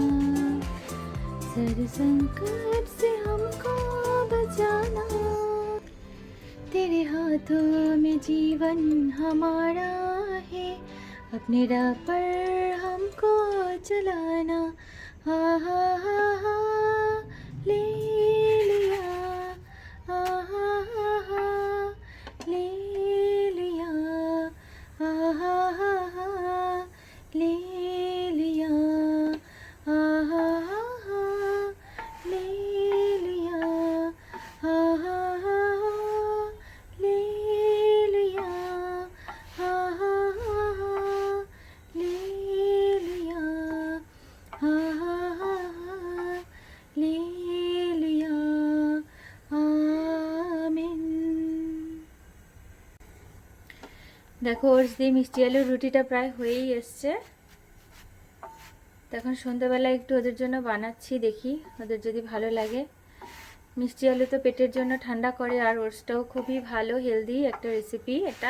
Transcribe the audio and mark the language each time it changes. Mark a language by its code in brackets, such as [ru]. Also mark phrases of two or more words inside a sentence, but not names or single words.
[hi] सारे संकट से हमको बचाना, तेरे हाथों में जीवन हमारा है, अपने राह पर हमको चलाना। हा हा हा हा ले लिया, हा हा हा हा ले लिया, हा हा हा हा ले लिया, हा हा हा हा ले लिया, हा हा हा हा ले लिया, हा हा हा हा ले लिया, हा हा हा हा ले लिया। [bn] আমিন। দেখো ওটস দিয়ে মিষ্টি আলুর রুটিটা প্রায় হয়েই এসছে। তো এখন সন্ধ্যাবেলা একটু ওদের জন্য বানাচ্ছি, দেখি ওদের যদি ভালো লাগে। মিষ্টি আলু তো পেটের জন্য ঠান্ডা করে, আর ওটসটাও খুবই ভালো, হেলদি একটা রেসিপি এটা।